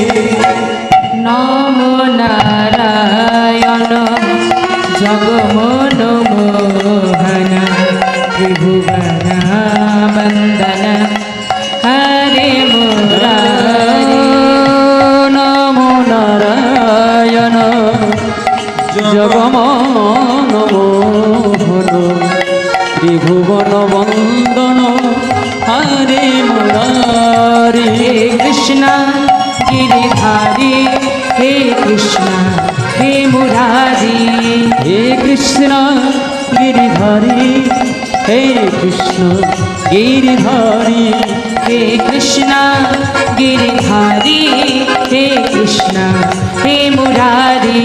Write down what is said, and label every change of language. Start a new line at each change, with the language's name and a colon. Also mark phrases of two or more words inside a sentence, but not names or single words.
Sanskrit: নমো নারায়ণ জগমোহন মোহন ত্রিভুবন বন্দন হরে মুরারি। নমো নারায়ণ জগমোহন মোহন ত্রিভুবন বন্দন হরে মুরারি।
Hindi: হে কৃষ্ণ गिरिधारी हे कृष्ण हे मुरारी। हे कृष्ण गिरिधारी हे कृष्ण गिरिधारी। हे कृष्ण गिरिधारी हे कृष्ण हे मुरारी।